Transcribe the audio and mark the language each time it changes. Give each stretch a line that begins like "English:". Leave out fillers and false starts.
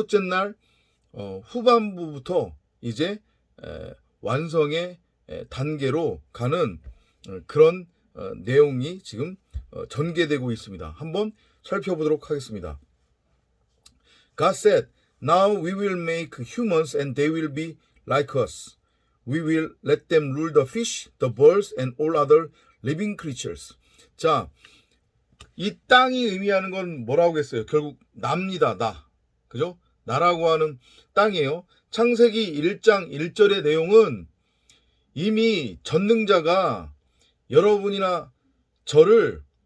Korean: 6째 날 후반부부터 이제 완성의 단계로 가는 그런 내용이 지금 전개되고 있습니다. 한번 살펴보도록 하겠습니다.
English: God said, "Now we will make humans and they will be like us. We will let them rule the fish, the birds, and all other living creatures."
Korean: 자, 이 땅이 의미하는 건 뭐라고 했어요? 결국 나입니다. 나. 그죠? 나라고 하는 땅이에요. 창세기 1장 1절의 내용은 이미 전능자가 여러분이나 저를